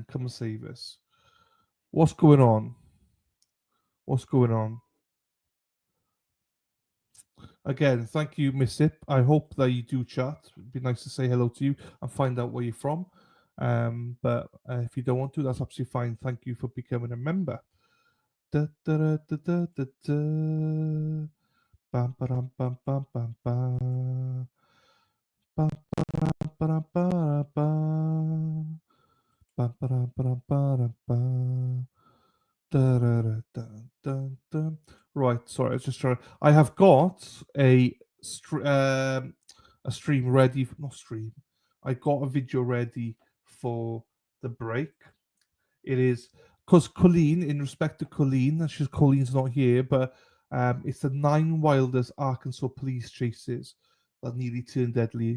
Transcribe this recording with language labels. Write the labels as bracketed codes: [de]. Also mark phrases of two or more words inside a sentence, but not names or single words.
[en] Come and save us. What's going on? What's going on? Again, thank you, Miss Sip. I hope that you do chat. It'd be nice to say hello to you and find out where you're from. But if you don't want to, that's absolutely fine. Thank you for becoming a member. Da, da, da, da, da, da, da. Bam, ba-dum, bam, bam, bam, bam. Bam, ba-dum, ba-dum, ba-dum, bam. Bam, ba-dum, ba-dum, ba-dum, bam. Da, da, da, da, da, da. Right, sorry, I was just trying. I have got a stream ready. Not stream. I got a video ready for the break. It is because Colleen, in respect to Colleen, Colleen's not here, but it's the 9 wildest Arkansas police chases that nearly turned deadly.